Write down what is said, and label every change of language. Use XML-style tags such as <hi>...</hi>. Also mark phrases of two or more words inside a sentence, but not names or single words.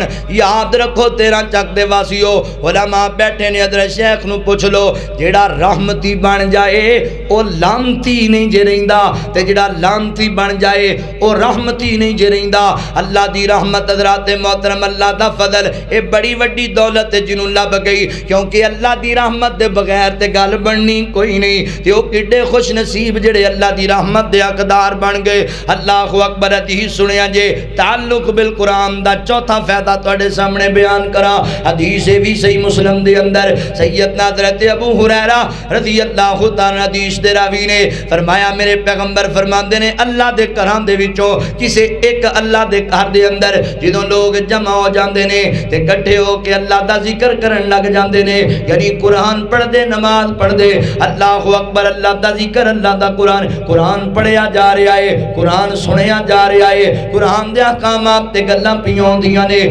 <pa>یاد رکھو 13 چک دے واسیو، علماء بیٹھے نے، حضرت شیخ نوں پچھ لو، جہڑا رحمتی بن جائے او لعنتی نہیں جے رہندا، تے جہڑا لعنتی بن جائے او رحمتی نہیں جے رہندا, ते जेड़ा लानती बन जाए ओ रहमती नहीं जे रहिंदा। اللہ دی رحمت حضرات محترم، اللہ دا فضل، یہ بڑی وڈی دولت ہے جنہوں لبھ گئی، کیونکہ اللہ دی رحمت دے بغیر تے گل بننی کوئی نہیں. تے او کڈے خوش نصیب جہڑے اللہ دی رحمت دے حقدار بن گئے.</pa> <ar>الله أكبر.</ar> <pa>حدیث سنیا جے تعلق بالقرآن دا چوتھا فائدہ تہاڈے سامنے بیان کراں. حدیث وی صحیح مسلم دے اندر سیدنا حضرت ابو ہریرہ</pa> <ar>رضي الله تعالى</ar> <pa>حدیث دے راوی نے فرمایا، میرے پیغمبر فرماندے نے، اللہ دے گھراں دے وچوں کسے اک اللہ دے گھر دے اندر جدوں لوک جمع ہو جاندے نے تے اکٹھے ہو کے اللہ دا ذکر کرن لگ جاندے نے، یعنی قرآن پڑھدے، نماز پڑھدے,</pa> <ar>الله أكبر,</ar> <pa>اللہ دا ذکر، اللہ دا قرآن، قرآن پڑھیا جا رہا ہے، قرآن سنیا جا رہا ہے، قرآن دے احکامات تے گلاں پیاں ہوندیاں نے.</pa>